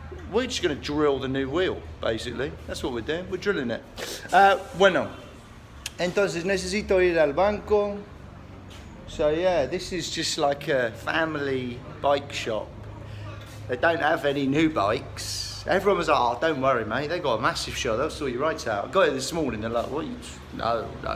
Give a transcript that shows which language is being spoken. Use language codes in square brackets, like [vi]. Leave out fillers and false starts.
[en] We're just going to drill the new wheel, basically. That's what we're doing, we're drilling it. [es] Bueno, entonces necesito ir al banco. [en] So yeah, this is just like a family bike shop. They don't have any new bikes. Everyone was like, oh, don't worry, mate, they got a massive shop, they'll sort your rights out. I got it this morning, they're like, what? No.